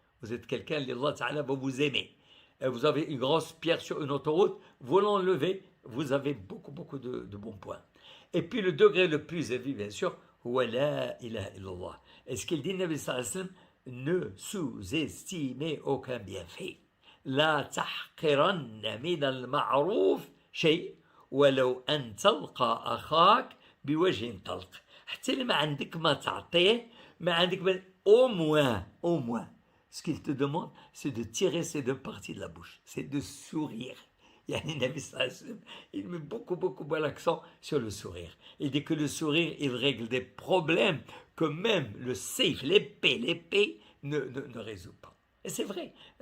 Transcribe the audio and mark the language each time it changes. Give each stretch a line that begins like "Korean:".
French: Vous êtes quelqu'un, Allah Ta'ala va vous aimer. Vous avez une grosse pierre sur une autoroute, vous l'enlevez, vous avez beaucoup de bons points. Et puis le degré le plus élevé, bien sûr, huwa la ilaha illallah. Et ce qu'il dit, Nabi sallallahu alayhi wa sallam, ne sous-estimez aucun bienfait.
Arabic: لا تحقرن من المعروف شيء ولو أن تلقى أخاك بوجه طلق. حتى اللي ما عندك
French: ما تعطيه ما عندك au moins ce qu'il te demande c'est de tirer ces deux parties de la bouche, c'est de sourire. Yani Nabi sallallahu alayhi wa sallam, il met beaucoup l'accent sur le sourire. Il dit que le sourire il règle des problèmes que même le seif, l'épée ne résout pas. Et c'est vrai.